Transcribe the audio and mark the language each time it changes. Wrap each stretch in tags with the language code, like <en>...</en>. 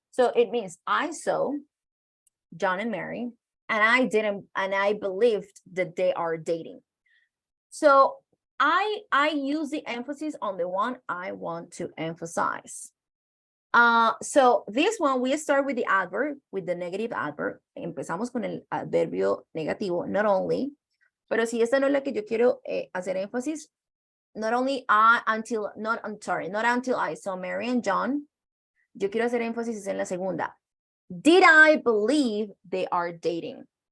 <en>So it means I saw John and Mary, and I believed that they are dating. So I use the emphasis on the one I want to emphasize. So this one, we start with the adverb, with the negative adverb.</en> <es>Empezamos con el adverbio negativo,</es> <en>not only,</en> <es>pero si esta no es la que yo quiero hacer énfasis,</es> <en>not until I saw Mary and John,</en> <es>yo quiero hacer énfasis en la segunda.</es> <en>Did I believe they are dating?</en>